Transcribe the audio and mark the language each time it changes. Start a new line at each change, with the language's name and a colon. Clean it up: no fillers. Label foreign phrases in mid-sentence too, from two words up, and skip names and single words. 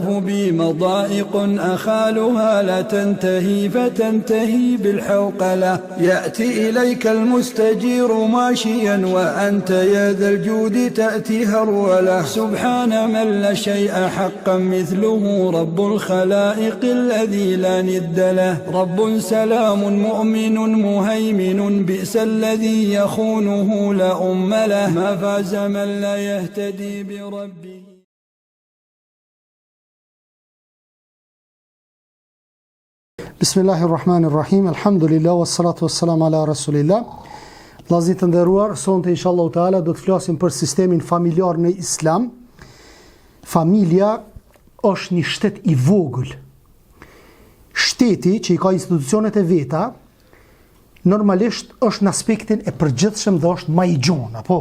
Arabic: بي مضائق أخالها لا تنتهي فتنتهي بالحوقلة يأتي إليك المستجير ماشيا وأنت يا ذا الجود تأتي هروله سبحان من لا شيء حقا مثله رب الخلائق الذي لا ند له رب سلام مؤمن مهيمن بئس الذي يخونه لا أم له ما فاز من لا يهتدي بربه. بسم الله الرحمن الرحيم، الحمد لله، والصلاة والسلام على رسول الله.
Albanian: Vllazit të nderuar, sonte
Arabic: إن شاء الله تعالى
Albanian: do të flasim për sistemin familjar në Islam. Familja është një shtet i vogël. Shteti që i ka institucionet e veta, normalisht është në aspektin e përgjithshëm dhe është më i gjon, apo?